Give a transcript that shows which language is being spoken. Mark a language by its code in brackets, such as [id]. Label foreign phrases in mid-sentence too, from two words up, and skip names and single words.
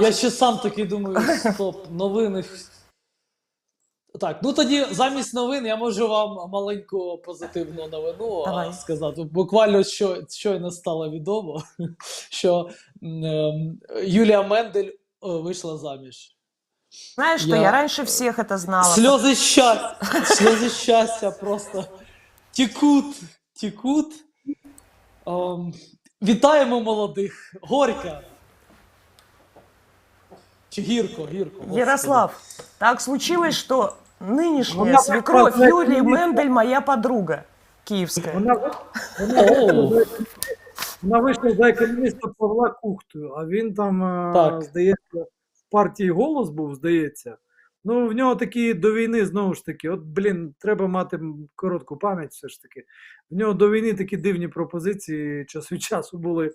[uk] Я ще сам такий думаю, стоп, новини. Так, тоді замість новин я можу вам маленьку позитивну новину Давай. сказати. Буквально щойно стало відомо, що Юлія Мендель вийшла заміж. [ru] Знаешь что, я раньше всех это знала. [uk] Сльози щастя просто текут. Вітаємо молодих. Горько. Чи гірко. Господи. [ru] Ярослав, так случилось, что нынешняя Она свекровь просто- Юлии Мендель моя подруга киевская. [uk] Вона вийшла за економіста Павла Кухту, а він там, Так. здається, в партії «Голос» був, здається. В нього такі до війни, знову ж таки, треба мати коротку пам'ять все ж таки. В нього до війни такі дивні пропозиції час від часу були.